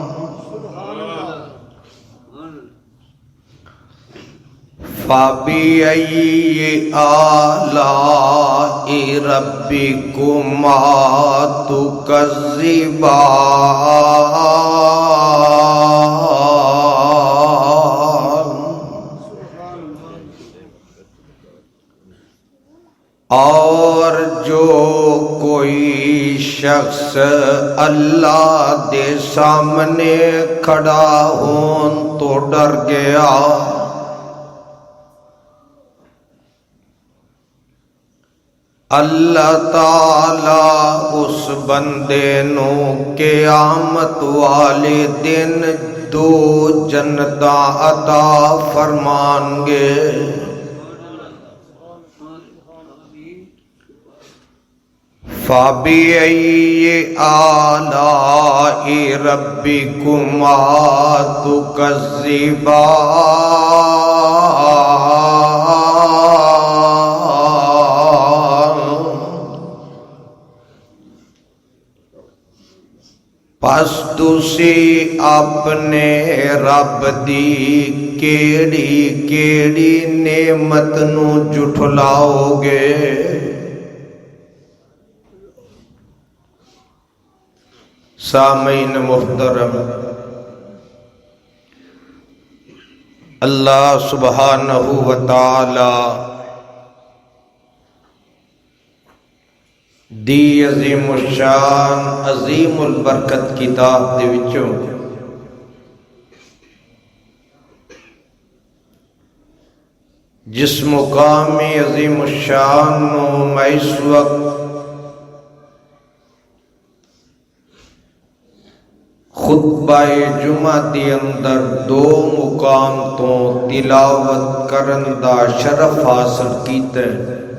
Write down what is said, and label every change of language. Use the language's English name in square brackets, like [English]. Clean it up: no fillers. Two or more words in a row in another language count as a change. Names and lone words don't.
[Arabic] فبأي آلاء ربكما تكذبان. [Punjabi] ਔਰ ਜੋ ਕੋਈ ਸ਼ਖ਼ਸ ਅੱਲਾਹ ਦੇ ਸਾਹਮਣੇ ਖੜ੍ਹਾ ਹੋਣ ਤੋਂ ਡਰ ਗਿਆ, ਅੱਲਾਹ ਤਾਲਾ ਉਸ ਬੰਦੇ ਨੂੰ ਕ਼ਯਾਮਤ ਵਾਲੇ ਦਿਨ ਦੋ ਜੰਨਤਾਂ ਅਤਾ ਫ਼ਰਮਾਣਗੇ। [Arabic] فبأي آلاء ربكما تكذبان. [Punjabi] ਪਸ ਤੁਸੀਂ ਅਪਣੇ ਰੱਬ ਦੀ ਕਿਹੜੀ ਕਿਹੜੀ ਨੇਮਤ ਨੂੰ ਝੁਠਲਾਓਗੇ। ਸਾਮਈਨ ਮੁਹਤਰਮ, [Arabic] الله سبحانه وتعالى [Punjabi] ਦੀ ਅਜ਼ੀਮੁਸ਼ਾਨ ਅਜ਼ੀਮੁਲ ਬਰਕਤ ਕਿਤਾਬ ਦੇ ਵਿਚੋਂ ਜਿਸ ਮੁਕਾਮੀ ਅਜ਼ੀਮੁਸ਼ਾਨ ਨੂੰ ਮੈਂ ਇਸ ਵਕ਼ਤ ਖ਼ੁਤਬਾਏ ਜੁਮਾ ਦੇ ਅੰਦਰ ਦੋ ਮੁਕਾਮ ਤੋਂ ਤਿਲਾਵਤ ਕਰਨ ਦਾ ਸ਼ਰਫ਼ ਹਾਸਿਲ ਕੀਤਾ ਹੈ।